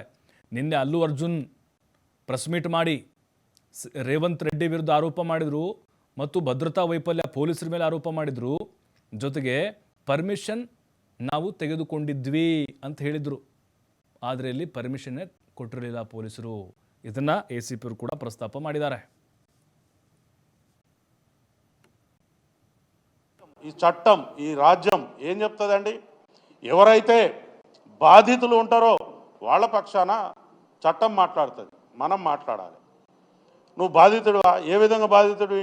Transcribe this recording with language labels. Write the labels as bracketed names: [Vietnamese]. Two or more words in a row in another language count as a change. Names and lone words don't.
[Kannada] ನಿನ್ನೆ ಅಲ್ಲು ಅರ್ಜುನ್ [English] press meet [Kannada] ಮಾಡಿ ರೇವಂತ್ ರೆಡ್ಡಿ ವಿರುದ್ಧ ಆರೋಪ ಮಾಡಿದರು ಮತ್ತು ಭದ್ರತಾ ವೈಫಲ್ಯ ಪೊಲೀಸರ ಮೇಲೆ ಆರೋಪ ಮಾಡಿದರು. ಜೊತೆಗೆ ಪರ್ಮಿಷನ್ ನಾವು ತೆಗೆದುಕೊಂಡಿದ್ವಿ ಅಂತ ಹೇಳಿದರು. ಆದರೆ ಇಲ್ಲಿ ಪರ್ಮಿಷನ್ನೇ ಕೊಟ್ಟಿರಲಿಲ್ಲ ಪೊಲೀಸರು. ಇದನ್ನು ACP ಅವರು ಕೂಡ ಪ್ರಸ್ತಾಪ ಮಾಡಿದ್ದಾರೆ. [Telugu] ఈ చట్టం ఈ రాజ్యం ఏం చెప్తుందండి, ఎవరైతే బాధితులు ఉంటారో వాళ్ళ పక్షాన చట్టం మాట్లాడుతుంది, మనం మాట్లాడాలి. నువ్వు బాధితుడివా? ఏ విధంగా బాధితుడివి?